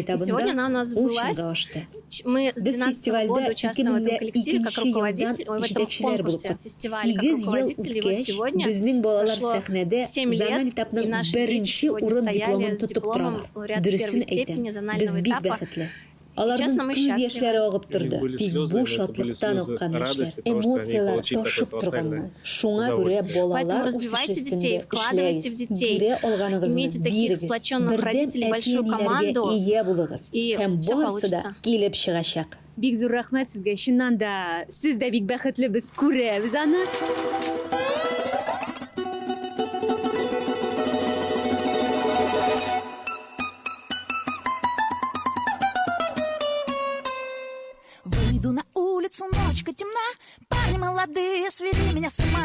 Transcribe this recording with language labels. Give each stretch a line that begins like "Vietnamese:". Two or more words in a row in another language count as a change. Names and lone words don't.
Russian: И сегодня она у нас сбылась. Мы с 2012 года участвуем в этом коллективе как руководитель, в этом конкурсе, фестивале как руководитель. И вот сегодня прошло 7 лет, и наши дети сегодня стояли с дипломом лауреата первой степени зонального этапа. И честно, мы счастливы.
Tatar: Тик бу шатлыктан аккан яшьләр, эмоциялар ташып торганнан. Шуңа күрә балалар
Russian: Поэтому развивайте детей, вкладывайте в детей, имейте таких сплоченных родителей, большую команду, и все получится.
Tatar: Килеп чыгачак. Бик зур рәхмәт сезгә. Чыннан да, сез дә бик бәхетлебез, күрәбез аны.
Russian: Выйду на улицу, ночка темна, парни молодые свели меня с ума.